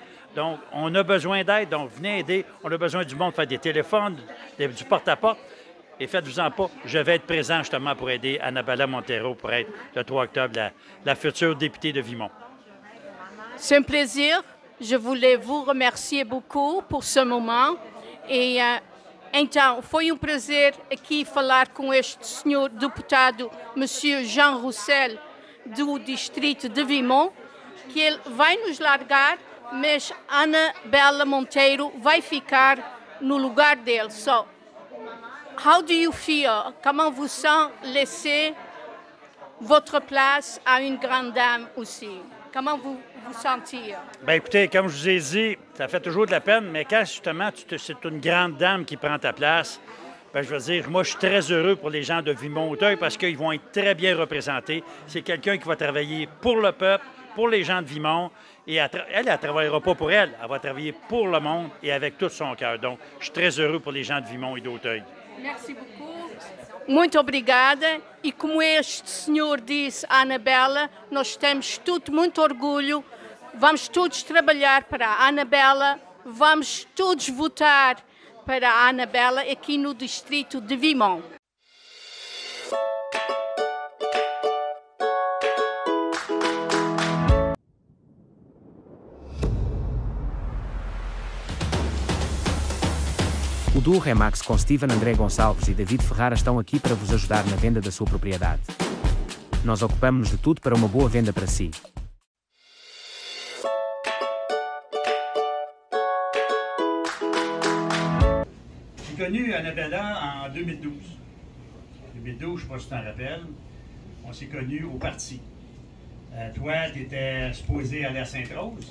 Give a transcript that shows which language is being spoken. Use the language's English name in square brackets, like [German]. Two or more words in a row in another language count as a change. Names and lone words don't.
[French] Donc, on a besoin d'aide, donc venez aider. On a besoin du monde pour faire des téléphones, du porte-à-porte. Et faites-vous-en pas, je vais être présent justement pour aider Annabella Montero pour être le 3 octobre la future députée de Vimont. C'est un plaisir. Je voulais vous remercier beaucoup por ce moment. [Portuguese] E então, foi prazer aqui falar com este senhor deputado, Monsieur Jean Roussel, do distrito de Vimont, que ele vai nos largar, mas Annabella Monteiro vai ficar no lugar dele. [English] So, how do you feel? [French] Comment vous sent laisser votre place à une grande dame aussi? Comment vous sentir? Bien, écoutez, comme je vous ai dit, ça fait toujours de la peine, mais quand justement c'est une grande dame qui prend ta place, bien, je veux dire, moi, je suis très heureux pour les gens de Vimont-Auteuil parce qu'ils vont être très bien représentés. C'est quelqu'un qui va travailler pour le peuple, pour les gens de Vimont, et elle ne travaillera pas pour elle, elle va travailler pour le monde et avec tout son cœur. Donc, je suis très heureux pour les gens de Vimont et d'Auteuil. Merci beaucoup. [Portuguese] Muito obrigada. E como este senhor disse, a Annabella, nós temos tudo muito orgulho. Vamos todos trabalhar para a Annabella, vamos todos votar para a Annabella aqui no distrito de Vimont. O duo Remax com Steven André Gonçalves e David Ferrara estão aqui para vos ajudar na venda da sua propriedade. Nós ocupamos-nos de tudo para uma boa venda para si. [French] J'ai connu Annabella en 2012. 2012, je ne sais pas si tu t'en rappelles, on s'est connus au parti. Toi, tu étais supposé aller à Sainte-Rose.